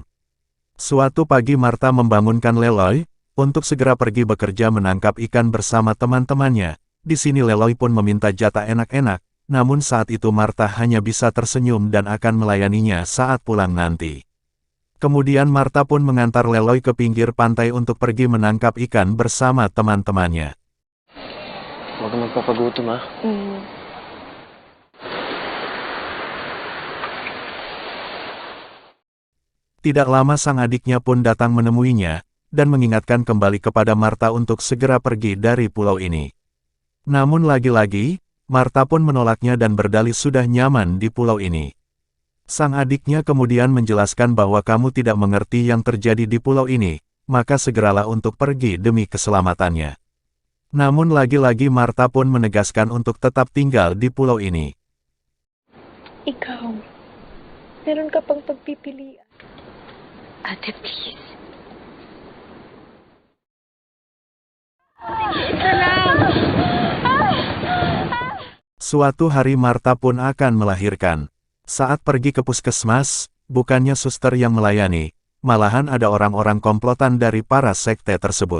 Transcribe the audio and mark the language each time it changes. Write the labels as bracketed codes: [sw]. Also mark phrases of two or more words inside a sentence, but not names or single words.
[id] Suatu pagi Marta membangunkan Leloy, untuk segera pergi bekerja menangkap ikan bersama teman-temannya. Di sini Leloy pun meminta jatah enak-enak, namun saat itu Marta hanya bisa tersenyum dan akan melayaninya saat pulang nanti. Kemudian Marta pun mengantar Leloy ke pinggir pantai untuk pergi menangkap ikan bersama teman-temannya. [tl] Huwag ka magpapagutom, ha? [id] Tidak lama sang adiknya pun datang menemuinya, dan mengingatkan kembali kepada Martha untuk segera pergi dari pulau ini. Namun lagi-lagi, Martha pun menolaknya dan berdalih sudah nyaman di pulau ini. Sang adiknya kemudian menjelaskan bahwa kamu tidak mengerti yang terjadi di pulau ini, maka segeralah untuk pergi demi keselamatannya. Namun lagi-lagi Martha pun menegaskan untuk tetap tinggal di pulau ini. [tl] Ikaw, meron ka pang pagpipilian. Ate, please. [id] Suatu hari Martha pun akan melahirkan. Saat pergi ke puskesmas, bukannya suster yang melayani, malahan ada orang-orang komplotan dari para sekte tersebut.